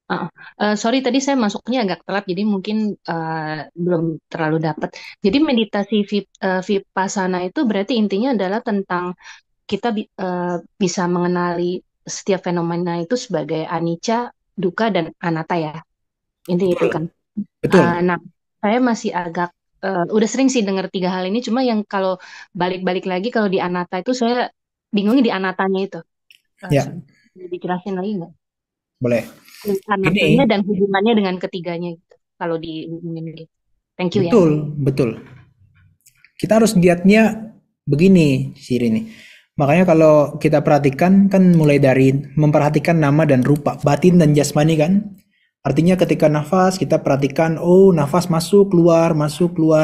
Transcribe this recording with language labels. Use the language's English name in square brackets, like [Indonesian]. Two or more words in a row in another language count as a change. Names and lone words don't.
[Indonesian] Uh, sorry tadi saya masuknya agak telat, jadi mungkin belum terlalu dapat. Jadi meditasi vipassana itu berarti intinya adalah tentang kita bisa mengenali setiap fenomena itu sebagai [Pali] anicca, dukkha, [Indonesian] dan anatta ya. Intinya itu kan. Betul. Betul. Nah, saya masih agak udah sering sih dengar tiga hal ini. Cuma yang kalau balik-balik lagi kalau di anatta itu saya bingungnya di anattanya itu. Ya, Bisa dijelasin lagi nggak? boleh. Anattanya Ini dan hubungannya dengan ketiganya gitu. Kalau di ini. [English] Thank you ya. [Indonesian] betul, betul. Kita harus lihatnya begini, Siri nih. Makanya kalau kita perhatikan kan mulai dari memperhatikan nama dan rupa, batin dan jasmani kan. Artinya ketika nafas kita perhatikan, oh nafas masuk keluar.